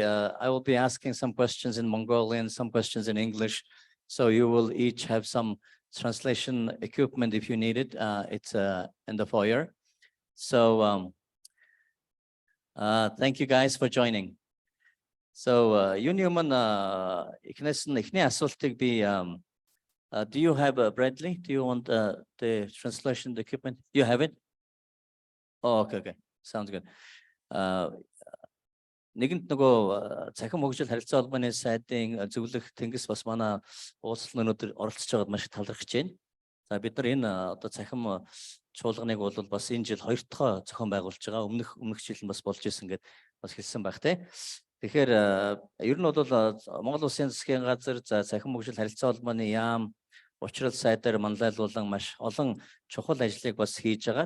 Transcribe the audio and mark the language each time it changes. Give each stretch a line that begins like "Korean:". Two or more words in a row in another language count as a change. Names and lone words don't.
English: I will be asking some questions in Mongolian, some questions in English. So you will each have some translation equipment if you need it. It's in the foyer. So thank you guys for joining. So Union эхний асуултыг би do you have Bradley? Do you want the translation equipment? You have it? Oh, okay. Sounds good.
Mongolian: Нэгэнт нөгөө цахим хөгжил харилцаа холбооны сайдын зөвлөх тэнгис бас манай уулзалт өнөөдөр оролцож байгаад маш их талархаж байна. За бид нар энэ одоо цахим чуулганыг бол бас энэ жил 2 дахь зохион байгуулж байгаа. Өмнөх жил нь бас болж исэн гэдээ бас хэлсэн байх тий. Тэгэхээр ер нь бол Монгол Улсын засгийн газар за цахим хөгжил харилцаа холбооны яам учрал сайдаар манлайлуулан маш олон чухал ажлыг бас хийж байгаа.